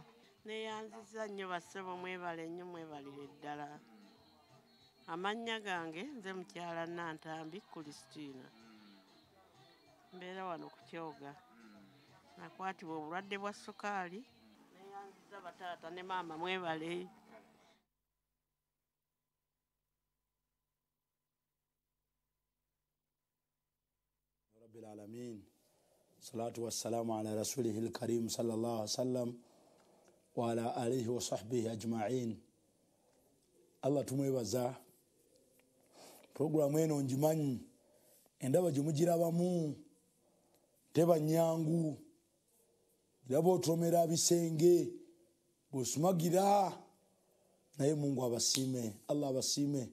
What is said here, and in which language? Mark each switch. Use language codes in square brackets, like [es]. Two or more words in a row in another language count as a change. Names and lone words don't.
[lg] neyanziza nnyo bassebo, mwebale nnyo, mwebalire ddala. Amannya gange nze mukyala Nantambi Christina, mbeera wano ku Kyoga. Nakwatibwa obulwadde bwa sukaali, neyanziza bataata ne maama, mwebale. [ar] رب العالمين، الصلاة والسلام على رسوله الكريم صلى الله عليه وسلم وعلى آله وصحبه أجمعين. [lg] Allah tumwebaza. Programu eno njimanyi endaba gye mugirabamu teba nyangu, iraba otomera bisenge bw'osumagira naye Mungu abasiime, Allah abasiime.